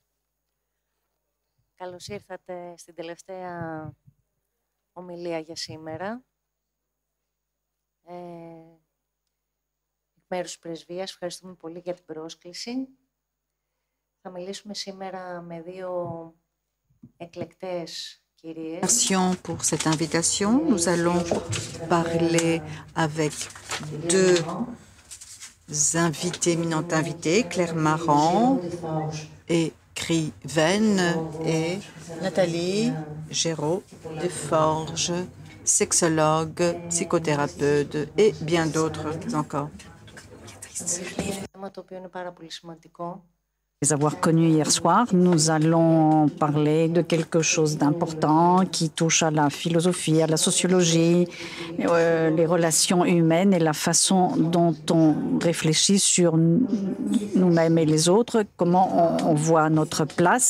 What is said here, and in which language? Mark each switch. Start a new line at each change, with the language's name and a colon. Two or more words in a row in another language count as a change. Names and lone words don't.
Greek: Καλώς ήρθατε στην τελευταία ομιλία για σήμερα. Εκ μέρους της Πρεσβείας, ευχαριστούμε πολύ για την πρόσκληση. Θα μιλήσουμε σήμερα με δύο εκλεκτές κυρίες.
French: Merci pour cette invitation. Nous allons parler avec deux invités, éminentes invitées, Claire Marant, écrivaine, et Nathalie Géraud Desforges, sexologue, psychothérapeute et bien d'autres encore.
Greek: Θέμα το οποίο είναι πάρα πολύ σημαντικό.
French: Les avoir connus hier soir, nous allons parler de quelque chose d'important qui touche à la philosophie, à la sociologie, les relations humaines et la façon dont on réfléchit sur nous-mêmes et les autres, comment on voit notre place.